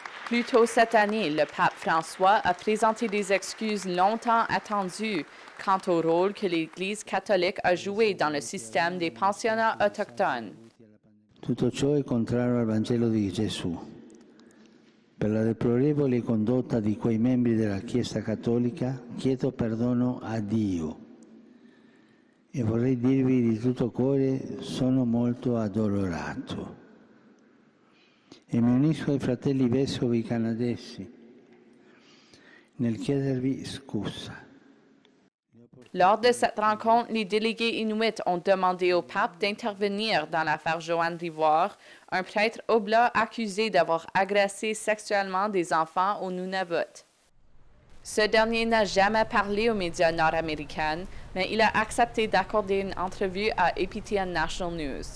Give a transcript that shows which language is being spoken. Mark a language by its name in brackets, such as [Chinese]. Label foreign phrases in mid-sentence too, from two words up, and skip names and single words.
[French] Plus tôt cette année, le pape François a présenté des excuses longtemps attendues quant au rôle que l'Église catholique a joué dans le système des pensionnats autochtones. [Italian] Tutto ciò è contrario al Vangelo di Gesù. Per la deplorevole condotta di quei membri della Chiesa cattolica chiedo perdono a Dio e vorrei dirvi di tutto cuore sono molto addolorato e mi unisco ai fratelli vescovi canadesi nel chiedervi scusa. [French] Lors de cette rencontre, les délégués inuits ont demandé au pape d'intervenir dans l'affaire Joanne Rivoire, un prêtre oblat accusé d'avoir agressé sexuellement des enfants au Nunavut. Ce dernier n'a jamais parlé aux médias nord-américains, mais il a accepté d'accorder une entrevue à APTN National News.